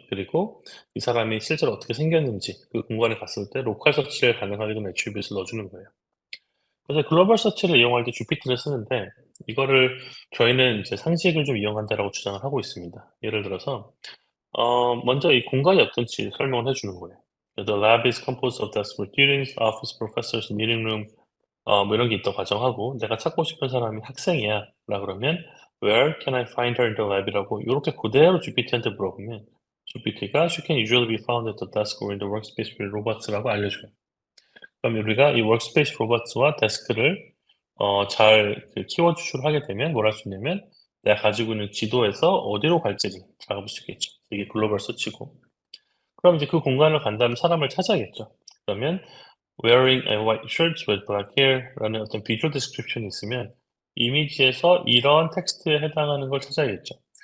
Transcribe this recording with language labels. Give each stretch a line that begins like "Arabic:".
Korean: 그리고 이 사람이 실제로 어떻게 생겼는지 그 공간에 갔을 때 로컬 서치를 가능하게끔 애트리뷰트를 넣어 주는 거예요. 그래서 글로벌 서치를 이용할 때 GPT를 쓰는데, 이거를 저희는 이제 상식을 좀 이용한다라고 주장을 하고 있습니다. 예를 들어서 먼저 이 공간이 어떤지 설명을 해 주는 거예요.
English: "The lab is composed of desks for students, office, professors, meeting room."
Korean: 뭐 이런 게 있다고 가정하고, 내가 찾고 싶은 사람이 학생이야 라 그러면
English: "Where can I find her in the lab?"
Korean: 이라고 요렇게 그대로 GPT한테 물어보면 GPT가
English: "She can usually be found at the desk or in the workspace with robots"
Korean: 라고 알려줘요. 그럼 우리가 이 workspace robots와 데스크를 잘 그 키워드 추출을 하게 되면 뭘 할 수 있냐면 내가 가지고 있는 지도에서 어디로 갈지를 잡을 수 있겠죠. 이게 글로벌 서치고. 그럼 이제 그 공간을 간 다음에 사람을 찾아야겠죠. 그러면
English: "wearing a white shirt with black hair"
Korean: 라는 어떤 비주얼 디스크립션이 있으면 이미지에서 이런 텍스트에 해당하는 걸 찾아야겠죠.